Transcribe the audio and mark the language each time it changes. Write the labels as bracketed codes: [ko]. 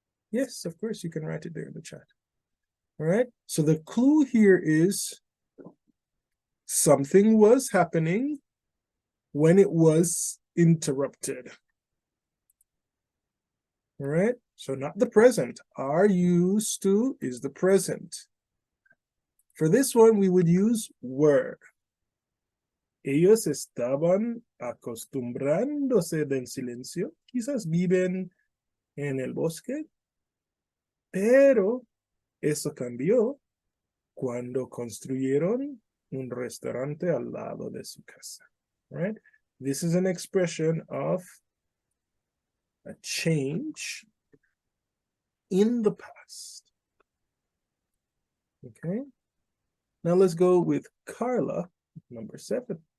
[en] Yes, of course, you can write it there in the chat. All right, so the clue here is something was happening when it was interrupted. All right, so not the present. Are used to is the present. For this one, we would use were. [es] Ellos estaban acostumbrándose del silencio. Quizás viven en el bosque, pero eso cambió cuando construyeron un restaurante al lado de su casa. [en] Right? This is an expression of a change in the past. Okay. Now let's go with Carla, number 7.